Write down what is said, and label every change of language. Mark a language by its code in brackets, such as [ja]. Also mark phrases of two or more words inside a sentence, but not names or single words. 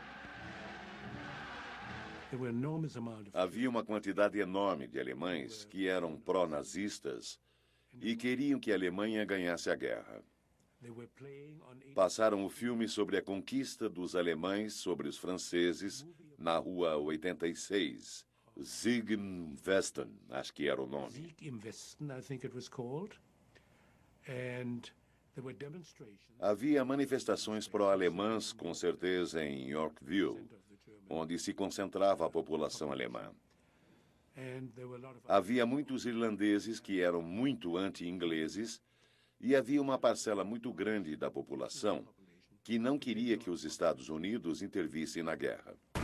[pt] Havia uma quantidade enorme de alemães que eram pró-nazistas e queriam que a Alemanha ganhasse a guerra. Passaram o filme sobre a conquista dos alemães sobre os franceses na Rua 86. Sieg im Westen, acho que era o nome. Havia manifestações pró-alemãs, com certeza, em Yorkville, onde se concentrava a população alemã. Havia muitos irlandeses que eram muito anti-ingleses e havia uma parcela muito grande da população que não queria que os Estados Unidos intervissem na guerra.